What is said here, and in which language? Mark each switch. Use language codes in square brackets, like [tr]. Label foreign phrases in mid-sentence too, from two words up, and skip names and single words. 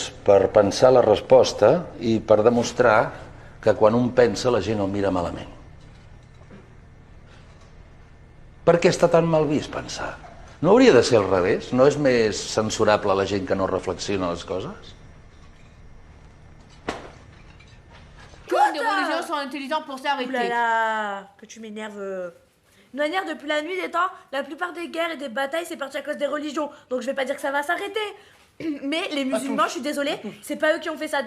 [ca] Per pensar la resposta i per demostrar que quan un pensa la gent el mira malament. Per què està tan mal vist pensar? No hauria de ser al revés? No és més censurable la gent que no reflexiona les coses? [fr] Comme les religions sont intelligents pour s'arrêter. Oulala, que tu m'énerves. De manière, depuis la nuit des temps, la plupart des guerres et des batailles, c'est parti à cause des religions. Donc je vais pas dire que ça va s'arrêter. Mais les musulmans, je suis désolée, c'est pas eux qui ont fait ça.